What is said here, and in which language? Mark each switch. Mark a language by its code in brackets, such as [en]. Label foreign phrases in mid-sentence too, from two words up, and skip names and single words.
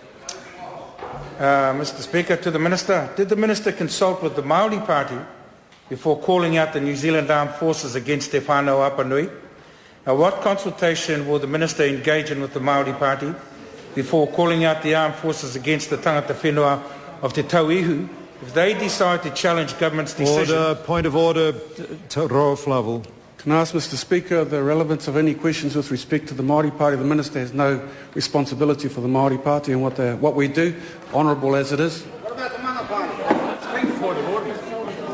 [en] Mr. Speaker, to the Minister, did the Minister consult with the Māori Party before calling out the New Zealand Armed Forces against Te-Whānau-a-Apanui? Now, what consultation will the Minister engage in with the Māori Party before calling out the armed forces against the [mi] tangata whenua [en] of Te Tauihu if they decide to challenge government's decision? Order, point of order, Roa Flavel. Can I ask Mr. Speaker the relevance of any questions with respect to the Māori Party? The Minister has no responsibility for the Māori Party and what we do, honourable as it is. What about the Mana Party?